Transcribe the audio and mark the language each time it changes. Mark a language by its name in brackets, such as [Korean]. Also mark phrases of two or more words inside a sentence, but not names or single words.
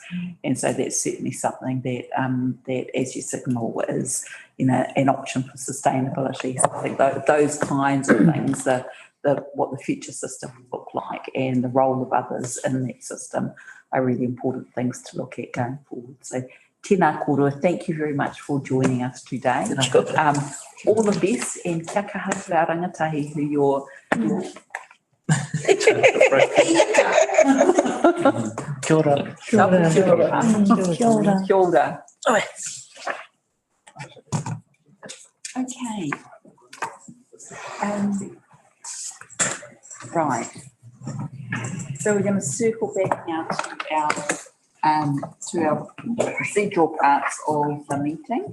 [English] And so that's certainly something that, that as you signal is, an option for sustainability. So I think those kinds of things, what the future system will look like and the role of others in that system are really important things to look at going forward. [Māori] So tēnā kōrua, [English] thank you very much for joining us today. All the best, and [Māori] kia kaha [English] to our rangatahi who you're [Māori] Kia ora. Kia ora. Kia ora. Kia ora. [English] Okay. Right. So we're going to circle back now to our procedural parts of the meeting.